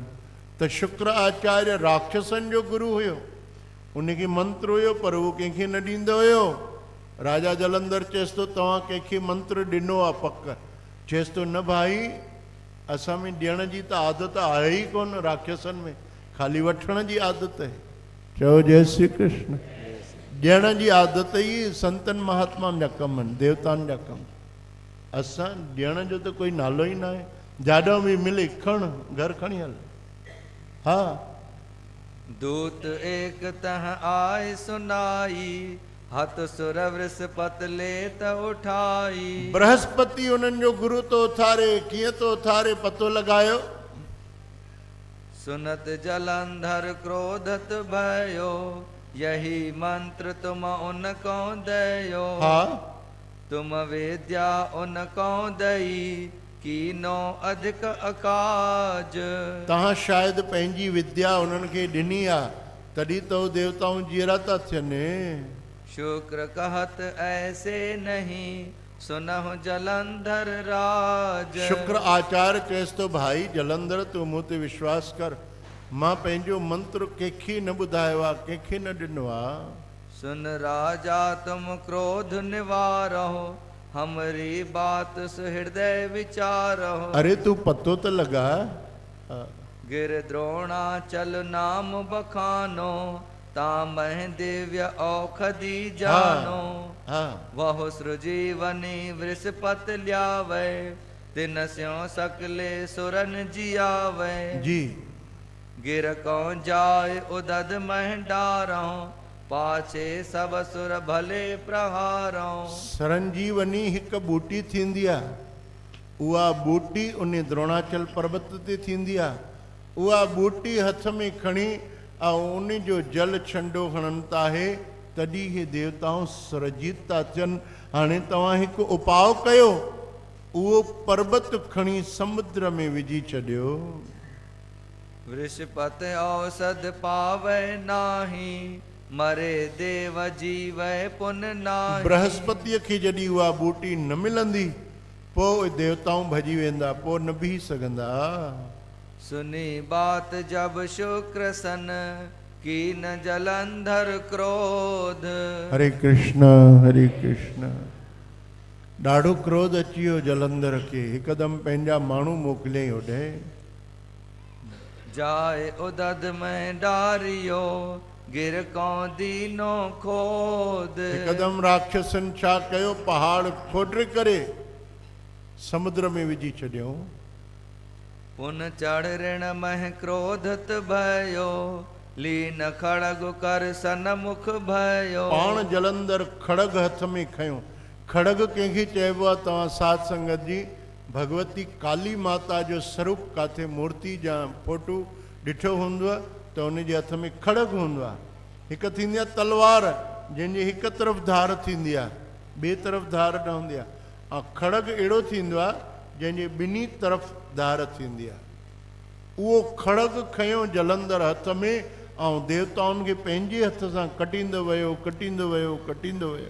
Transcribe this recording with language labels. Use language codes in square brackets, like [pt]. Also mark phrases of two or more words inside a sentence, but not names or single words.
[sd] त शुक्र आचार्य राक्षसनि जो गुरु हुयो, उनखे मंत्र हुयो पर उहो कंहिंखे न ॾींदो हुयो। राजा जलंधर चएसि थो तव्हां कंहिंखे मंत्र ॾिनो आहे पक? चएसि थो न भाई, असां में ॾियण जी त आदत आहे ई कोन राक्षसनि में, ख़ाली वठण जी आदत आहे। चओ जय श्री कृष्ण। ॾियण जी आदत ई संतनि महात्माउनि जा कम आहिनि, देवताउनि जा कम। असां ॾियण जो त कोई नालो ई न आहे। जाॾो बि मिले खण, घर खणी हल। हा, [hi] दूत एक तह आय सुनाई, हथ सुर वृषपत ले त उठाई। [sd] बृहस्पति उन्हनि जो गुरु तो उथारे। कीअं तो उथारे पतो लॻायो? [hi] सुनत जलंधर क्रोधत भयो, यही मंत्र तुम उनको दयो। [sd] हा, [hi] तुम विद्या उनको दई, कीनो अधिक अकाज। [sd] तव्हां शायदि पंहिंजी विद्या उन्हनि खे ॾिनी आहे, तॾहिं तो देवताऊं जीअरा था थियनि। [hi] शुक्र कहत ऐसे नहीं, सुनहु जलंधर राज। [sd] शुक्र आचार्य चएसि थो भाई जलंधर तूं मूं ते विश्वास कर, मां पंहिंजो मंत्र कंहिंखे न ॿुधायो आहे, कंहिंखे न ॾिनो आहे। [hi] सुन राजा तुम क्रोध निवारहो, हमरी बात सुहृदय विचारहो। [sd] अरे तू पतो तो लगा। [hi] गिर द्रोणाचल नाम बखानो, तामह दिव्य औषधि जानो। वह सृजीवनी वृषपत ल्यावे, तिन स्यों सकले सुरन जियावे। जी, गिर को जाय उदद मह डारो, पाछे सब सुर भले प्रहारो। [sd] संजीवनी हिकु बूटी थींदी आहे, उहा बूटी उन द्रोणाचल पर्वत ते थींदी आहे। उहा बूटी हथ में खणी ऐं उन जो जल छंडो हणनि था हे, तॾहिं हे देवताऊं सुरजीत था थियनि। हाणे तव्हां हिकु उपाउ कयो, उहो पर्वत खणी समुद्र में विझी छॾियो। [hi] वृषपत औषध पावे नाही, मरे देव जीवे पुन नाही। [sd] बृहस्पतिअ खे जॾहिं उहा बूटी न मिलंदी, पोइ देवताऊं भॼी वेंदा, पोइ न बीह सघंदा। [hi] सुनी बात जब शुक्र सन, कीन जलंधर क्रोध। हरे कृष्ण हरे कृष्ण। [sd] ॾाढो क्रोध अची वियो जलंधर खे, हिकदमि पंहिंजा माण्हू मोकिलियईं होॾे। [hi] जाए उदद में डारियो, गिर को दीनो खोद। [sd] हिकदमि राक्षसनि छा कयो, पहाड़ खोटे करे समुद्र में विझी छॾियो। [hi] पुन चढ़ ऋण मह क्रोधत भयो, लीन खड़ग कर सनमुख भयो। [sd] पाण जलंधर खड़ग हथ में खयो। खड़ग कंहिंखे चइबो आहे? तव्हां साध संगत जी भगवती काली माता जो स्वरूप काथे मूर्ति जा फोटो ॾिठो हूंदो त उनजे हथ में खड़ग हूंदो आहे। हिकु थींदी आहे तलवार, जंहिंजी हिकु तरफ़ धार थींदी आहे, ॿिए तरफ़ धार न हूंदी आहे। ऐं खड़ग अहिड़ो थींदो आहे जंहिंजे ॿिन्ही तरफ़ धार थींदी आहे। उहो खड़ग खयो जलंधर हथ में, ऐं देवताउनि खे पंहिंजे हथ सां कटींदो वियो, कटींदो वियो, कटींदो वियो।